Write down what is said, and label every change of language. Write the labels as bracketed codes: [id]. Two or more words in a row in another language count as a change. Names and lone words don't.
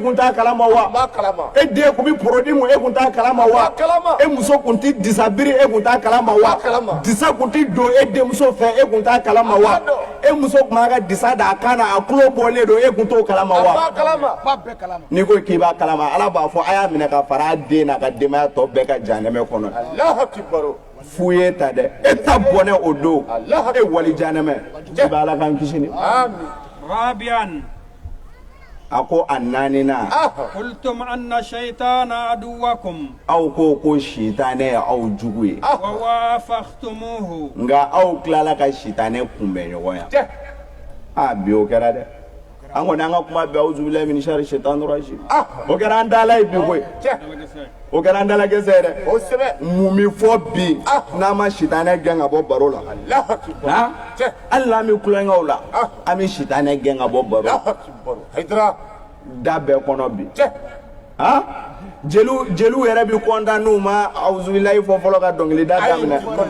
[bm] kun t'a kalama wa e den kun bɛ porodi mun e kun t'a kalama wa e muso kun tɛ disa biri e kun t'a kalama wa disa kun tɛ don e denmuso fɛ e kun t'a kalama wa e muso kun b'a ka disa d'a kan na a tulo bɔlen don e kun t'o kalama wa n'i ko k'i b'a kalama Ala b'a fɔ a y'a minɛ ka fara a den n'a ka denbaya tɔ bɛɛ ka jahanɛmɛ kɔnɔ fu ye ta dɛ e ta bɔnɛ o don e wali jahanɛmɛ i bɛ Ala k'an kisi ni rabian a ko a naaninan [ar] قلتم أن الشيطان عدوكم [bm] aw ko sitanɛ ye aw jugu ye [ar] و وافقتموه [bm] nka aw tilala ka sitanɛ kunbɛn ɲɔgɔn ya bi o kɛra dɛ an kɔni an ka kuma bɛɛ [ar] أعوذ بالله من شر الشيطان الرجيم [bm] o kɛra an dala ye bi koyi o kɛra an dala gɛsɛ ye dɛ mun bɛ fɔ bi n'an ma sitanɛ gɛn ka bɔ baro la hali n'an bɛ kulonkɛw la an bɛ sitanɛ gɛn ka bɔ baro la da bɛɛ kɔnɔ bi jeliw yɛrɛ bɛ kontan n'u ma [ar] أعوذ بالله [bm] fɔ fɔlɔ ka dɔnkilida daminɛ